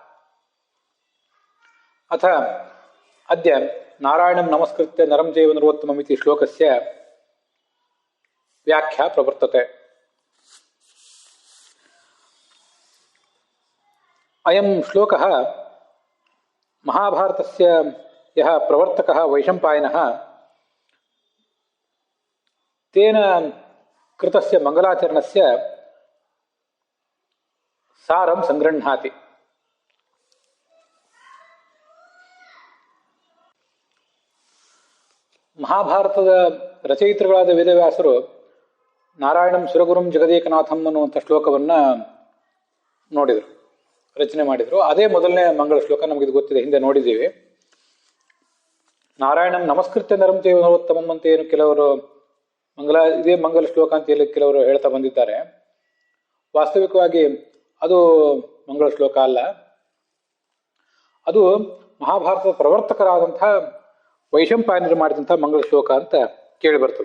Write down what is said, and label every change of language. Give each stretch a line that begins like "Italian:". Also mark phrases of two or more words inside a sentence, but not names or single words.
Sanskrit: ಅಥ ಅದ್ಯ ನಾರಾಯಣಂ ನಮಸ್ಕೃತ್ಯ ನರಂ ಚೈವ ನರೋತ್ತಮಂ ಇತಿ ಶ್ಲೋಕಸ್ಯ ವ್ಯಾಖ್ಯಾ ಪ್ರವರ್ತತೆ. ಅಯಂ ಶ್ಲೋಕಃ ಮಹಾಭಾರತಸ್ಯ ಯಃ ಪ್ರವರ್ತಕಃ ವೈಶಂಪಾಯನಃ ತೇನ ಕೃತಸ್ಯ ಮಂಗಲಾಚರಣಸ್ಯ ಸಾರಂ ಸಂಗೃಹ್ಣಾತಿ.
Kannada: ಮಹಾಭಾರತದ ರಚಯಿತರುಗಳಾದ ವೇದವ್ಯಾಸರು
Sanskrit: ನಾರಾಯಣಂ ಸುರಗುರುಂ ಜಗದೇಕನಾಥಂ
Kannada: ಅನ್ನುವಂಥ ಶ್ಲೋಕವನ್ನು ನೋಡಿದರು, ರಚನೆ ಮಾಡಿದರು. ಅದೇ ಮೊದಲನೇ ಮಂಗಳ ಶ್ಲೋಕ, ನಮಗಿದು ಗೊತ್ತಿದೆ, ಹಿಂದೆ ನೋಡಿದ್ದೀವಿ.
Sanskrit: ನಾರಾಯಣಂ ನಮಸ್ಕೃತ್ಯ ನರಂ ಚೈವ ನರೋತ್ತಮಂ
Kannada: ಅಂತ ಏನು ಕೆಲವರು ಇದೇ ಮಂಗಲ ಶ್ಲೋಕ ಅಂತ ಹೇಳಿ ಕೆಲವರು ಹೇಳ್ತಾ ಬಂದಿದ್ದಾರೆ. ವಾಸ್ತವಿಕವಾಗಿ ಅದು ಮಂಗಳ ಶ್ಲೋಕ ಅಲ್ಲ, ಅದು ಮಹಾಭಾರತದ ಪ್ರವರ್ತಕರಾದಂಥ ವೈಶಂಪಾಯನರು ಮಾಡಿದಂಥ ಮಂಗಳ ಶ್ಲೋಕ ಅಂತ ಕೇಳಿ ಬರ್ತದೆ.